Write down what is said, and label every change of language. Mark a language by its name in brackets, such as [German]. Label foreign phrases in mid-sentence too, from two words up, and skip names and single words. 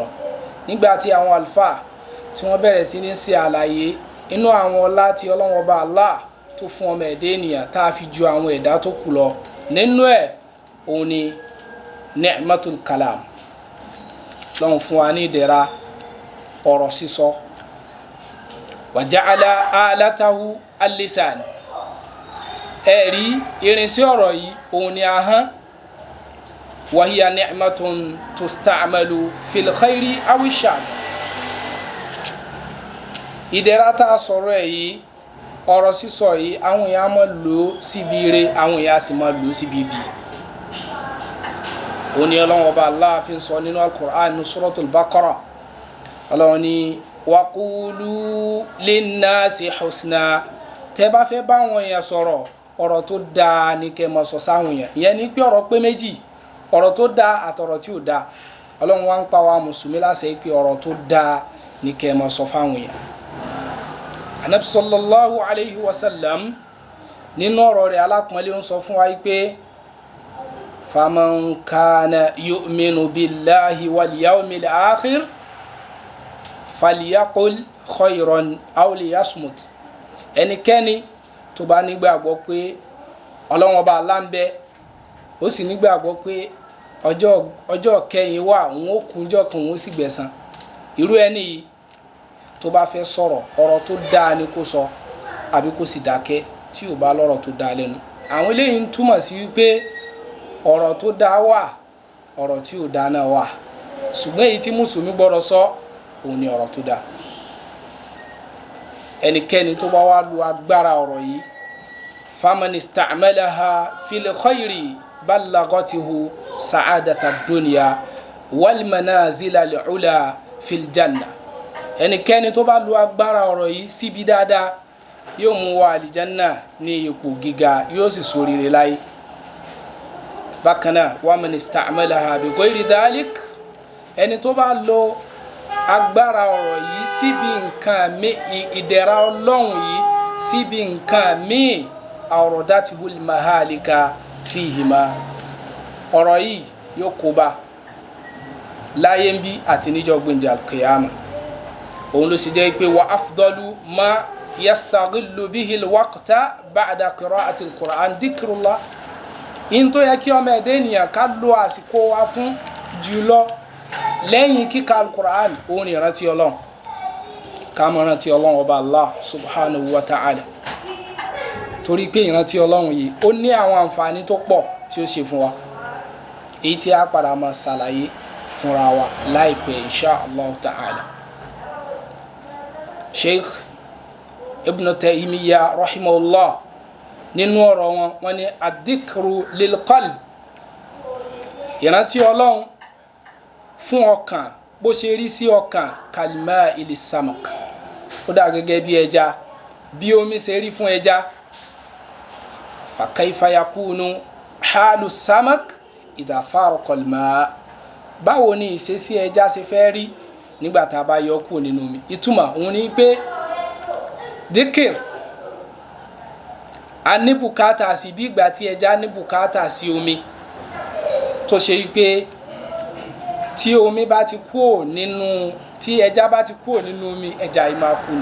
[Yoruba] Nígbà tí àwọn àlùfáà tí wọ́n bẹ̀rẹ̀ sí ní ṣe àlàyé inú àwọn ọlá tí Ọlọ́run ọba Allah tó fún ọmọ ẹ̀dá ènìyàn tá a fi ju àwọn ẹ̀dá tó kù lọ, nínú ẹ̀ òun ni [Arabic] نعمة الكلام. [Yoruba] Ọlọ́run fún wa ní ìdẹ̀ra ọ̀rọ̀ sísọ. [Arabic] وجعل آلته اللسان. [Yoruba] Ẹ̀rí irinṣẹ́ ọ̀rọ̀ yìí òun ni ahọ́n. [Arabic] وهي نعمة تستعمل في الخير أو الشر. [Yoruba] Ìdẹ̀ra tá a sọ̀rọ̀ ẹ̀ yìí, ọ̀rọ̀ sísọ yìí, àwọn èèyàn máa lò síbi ire, àwọn èèyàn sì máa lò síbi ibi. Òun ni Ọlọ́run ọba Allah fi ń sọ nínú al-Qur'an ní Suratul Baqarah. Ọlọ́run ní [Arabic] وقولوا للناس حسنا. [Yoruba] Tẹ́ bá fẹ́ bá àwọn èèyàn sọ̀rọ̀, ọ̀rọ̀ tó dáa ní kẹ́ máa sọ sáwọn èèyàn. Ìyẹn ni pé ọ̀rọ̀ pé méjì, ọ̀rọ̀ tó dáa àtọ̀rọ̀ tí ò dáa. Ọlọ́run wá ń pa wa mùsùlùmí láṣẹ pé ọ̀rọ̀ tó dáa ní kẹ́ máa sọ fáwọn èèyàn. Ànábì [Arabic] صلى الله عليه وسلم [Yoruba] nínú ọ̀rọ̀ rẹ̀ alápọ̀nlé ń sọ fún wa pé [Arabic] فمن كان يؤمن بالله واليوم الآخر فليقل خيرا أو ليصمت. [Yoruba] Ẹnikẹ́ni tó bá nígbàgbọ́ pé Ọlọ́run ọba Allah ń bẹ, ó sì nígbàgbọ́ pé ọjọ́ kẹyìn wà òun ó kúnjọ́ kan òun ó sì gbẹ̀san. Irú ẹni yìí tó bá fẹ́ sọ̀rọ̀ ọ̀rọ̀ tó dáa ni kó sọ àbí kó sì dákẹ́ tí ò bá lọ́rọ̀ tó dáa lẹ́nu. Àwọn eléyìí ń túmọ̀ sí wípé ọ̀rọ̀ tó dáa wà ọ̀rọ̀ tí ò dáa náà wà, ṣùgbọ́n èyí tí mùsùlùmí gbọ́dọ̀ sọ òun ni ọ̀rọ̀ tó dáa. Ẹnikẹ́ni tó bá wá lu agbára ọ̀rọ̀ yìí [Arabic] فمن استعملها في الخير بلغته سعادة الدنيا والمنازل العلى في الجنة. [Yoruba] Ẹnikẹ́ni tó bá lu agbára ọ̀rọ̀ yìí síbi dáadáa yóò mú wọ àlìjánná ní ipò gíga, yóò sì ṣoríire láyé. Bákan náà [Arabic] ومن استعملها بغير ذلك, [Yoruba] ẹni tó bá lo agbára ọ̀rọ̀ yìí síbi nǹkan mi ìdẹ̀ra Ọlọ́run yìí síbi nǹkan mi [Arabic] أوردته المهالك فيهما, [Yoruba] ọ̀rọ̀ yìí yóò kóbá láyé ń bí àti níjọ́ gbẹ̀ndẹ̀ al-qiyama. Òun ló sì jẹ́ pé [Arabic] وأفضل ما يستغل به الوقت بعد قراءة القرآن ذكر الله. [Yoruba] In tó yẹ kí ọmọ ẹ̀dá ènìyàn ká lo àsìkò wa fún jùlọ lẹ́yìn kíka al-Qur'an òun ni ìrántí Ọlọ́run. Ká máa rántí Ọlọ́run ọba Allah [Arabic] سبحانه وتعالى, [Yoruba] torí pé ìrántí Ọlọ́run yìí ó ní àwọn àǹfààní tó pọ̀ tí ó ṣe fún wa, èyí tí a padà máa ṣàlàyé fúnra wa láìpẹ́ [Arabic] إن شاء الله تعالى. [Yoruba] Sheikh Ibn Taymiyyah rahimahullah nínú ọ̀rọ̀ wọn ní [Arabic] الذكر للقلب, [Yoruba] ìrántí Ọlọ́run fún ọkàn bó ṣe rí sí ọkàn [Arabic] كالماء للسمك, [Yoruba] ó dà gẹ́gẹ́ bí ẹja, bí omi ṣe rí fún ẹja. [Arabic] فكيف يكون حال السمك إذا فارق الماء, [Yoruba] báwo ni ìṣesí ẹja ṣe fẹ́ rí nígbà tá a bá yọ kúrò nínú omi. Ìtumọ̀ òun ni pé dhikr a ní bùkátà sí bí ìgbà tí ẹja ní bùkátà sí omi, tó ṣe wípé tí omi bá ti kúrò nínú, tí ẹja bá ti kúrò nínú omi, ẹja yìí máa kú ni.